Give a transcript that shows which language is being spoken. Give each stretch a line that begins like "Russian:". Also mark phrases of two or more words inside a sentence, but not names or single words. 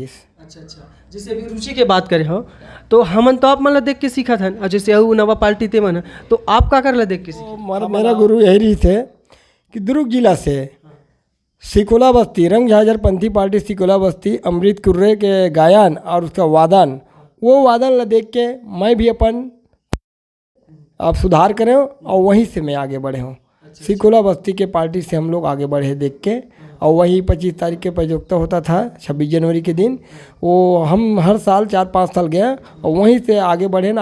Chhattisgarhi: अच्छा, जैसे अभी रुचि के बात करे हो, तो हमन तो आप मन ला देख के सीखा था, और जैसे अऊ नवा पार्टी ते मन, तो आप का कर ला देख के सीखे। मेरा गुरु यही रही थे कि दुर्ग जिला से सिकोला बस्ती रंग झाझर पंथी पार्टी सिकोला बस्ती अमृत कुर्रे के गायन और उसका वादन, वो वादन ला देख के मैं भी अपन आप सुधार करें, और वहीं से मैं आगे बढ़े हूँ। सिकोला बस्ती के पार्टी से हम लोग आगे बढ़े देख के, और वही 25 तारीख के प्रतियोगिता होता था 26 जनवरी के दिन, वो हम हर साल 4-5 साल गए, और वहीं से आगे बढ़े ना।